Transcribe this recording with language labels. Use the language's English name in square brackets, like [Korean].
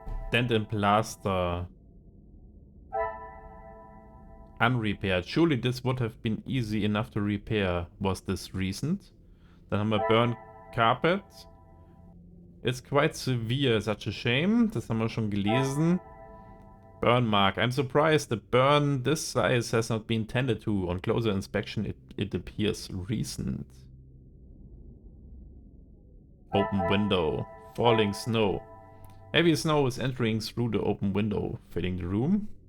[English] Dent in plaster. Unrepaired. Surely this would have been easy enough to repair. Was this recent? [German] Dann haben wir [English] Burn Carpet. It's quite severe. Such a shame. [German] Das haben wir schon gelesen. [English] Burn mark. I'm surprised the burn this size has not been tended to. On closer inspection it appears recent. Open window. Falling snow. Heavy snow is entering through the open window, filling the room.